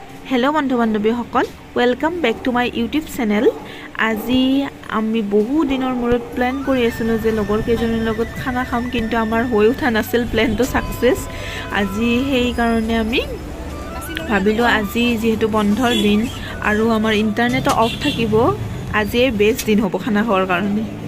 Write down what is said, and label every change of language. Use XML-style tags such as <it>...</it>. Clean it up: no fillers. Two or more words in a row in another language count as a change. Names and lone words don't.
<en>हेलो</en> <as>বন্ধু বান্ধৱীসকল</as> <en>welcome back to my YouTube channel.</en> <as>আজি আমি বহু দিনৰ মূৰত প্ল্যান কৰি আছিলো যে লগৰ কেইজনৰ লগত খানা খাম, কিন্তু আমাৰ হৈ উঠা নাছিল প্ল্যানটো সাকসেস। আজি সেই কাৰণে আমি ভাবিলো আজি যেহেতু বন্ধৰ দিন আৰু আমাৰ ইন্টাৰনেট অফ থাকিব, আজি বেষ্ট দিন হ'ব খানা খোৱাৰ কাৰণে।</as>